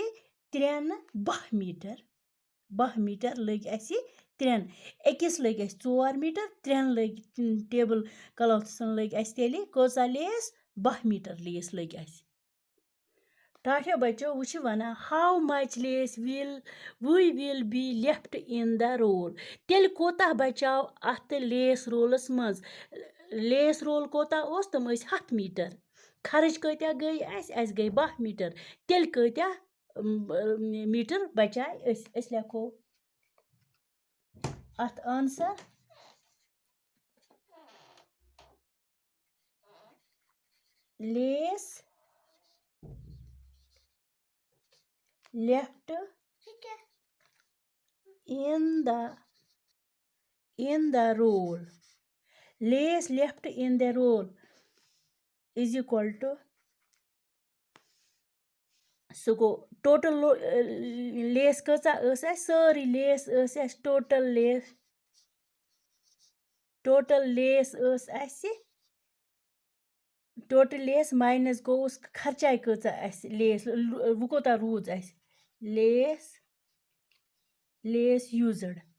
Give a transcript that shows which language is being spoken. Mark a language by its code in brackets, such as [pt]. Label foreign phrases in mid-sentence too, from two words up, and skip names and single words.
[ks] 3 12 میٖٹر لٔگۍ اَسہِ 3 أکِس لٔگۍ اَسہِ 4 میٖٹر 3 لٔگۍ [en] table cloths [ks] لٔگۍ اَسہِ تیٚلہِ کۭژاہ لیس 12 میٖٹر لیس لٔگۍ اَسہِ ٹاٹھیو بَچو وۄنۍ چھِ وَنان [en] how much lace will be left in the roll [ks] تیٚلہِ کوتاہ بَچاو اَتھ [en] lace roll [ks] منٛز [en] lace roll [ks] کوتاہ اوس تِم ٲسۍ 100 میٖٹر خرٕچ کۭتیاہ گٔے اَسہِ گٔے 12 میٖٹر تیٚلہِ کۭتیاہ میٖٹر بچاے أسۍ لیکھو اَتھ آنسر [en] lace left in the roll. Lace left in the roll is equal to [ks] سُہ گوٚو ٹوٹل لیس کۭژاہ ٲس اَسہِ سٲری لیس ٲس اَسہِ ٹوٹل لیس ٲس اَسہِ ٹوٹل لیس ماینس گوٚوُس خرچاے کۭژاہ اَسہِ لیس وۄنۍ کوتاہ روٗز اَسہِ لیس یوٗزٕڈ